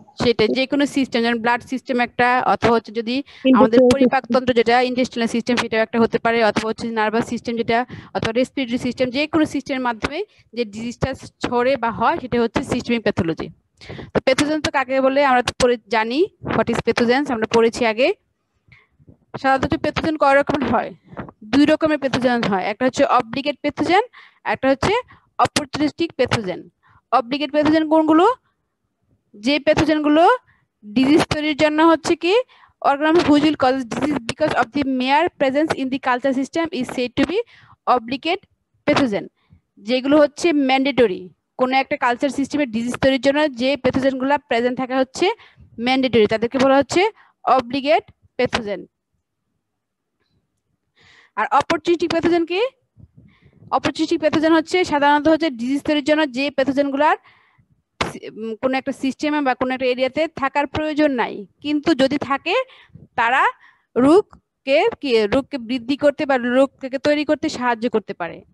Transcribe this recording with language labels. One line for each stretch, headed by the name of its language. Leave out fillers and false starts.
Bangla: সেটা যে কোনো সিস্টেম, যেমন ব্লাড সিস্টেম একটা, অথবা হচ্ছে যদি আমাদের পরিপাকতন্ত্র যেটা ইন্টেস্টিনাল সিস্টেম, সেটা একটা হতে পারে, অথবা হচ্ছে নার্ভাস সিস্টেম যেটা, অথবা রেসপিরেটরি সিস্টেম, যে কোনো সিস্টেমের মাধ্যমে যে ডিজিজটা ছড়ে বা হয়, সেটা হচ্ছে সিস্টেমিক প্যাথোলজি। তো প্যাথোজেন তো কাকে বলে আমরা তো জানি,
English: what is pathogens,
Bangla: আমরা পড়েছি আগে। সাধারণত প্যাথোজেন কয় রকমের হয়? দুই রকমের প্যাথোজেন হয়, একটা হচ্ছে অব্লিগেট প্যাথোজেন, একটা হচ্ছে অপরচুনিস্টিক প্যাথোজেন। অব্লিগেট প্যাথোজেন কোনগুলো? যে প্যাথোজেন গুলো ডিজিজ তৈরির জন্য হচ্ছে কি
English: organism which will cause disease because of the mere presence in the culture system is said to be obligate pathogen।
Bangla: যেগুলো হচ্ছে ম্যান্ডেটরি, কোন একটা কালচার সিস্টেমে ডিজিজ তৈরির জন্য যে প্যাথোজেন গুলো প্রেজেন্ট থাকা হচ্ছে ম্যান্ডেটরি, তাদেরকে বলা হচ্ছে অব্লিগেট প্যাথোজেন। আর অপরচুনিস্টিক প্যাথোজেন কি? অপরচুনিস্টিক প্যাথোজেন হচ্ছে সাধারণত হচ্ছে ডিজিজ তৈরির জন্য যে প্যাথোজেন গুলার কোন একটা সিস্টেমে বা কোন একটা এরিয়াতে থাকার প্রয়োজন নাই, কিন্তু যদি থাকে তারা রোগকে বৃদ্ধি করতে বা রোগকে তৈরি করতে সাহায্য করতে পারে।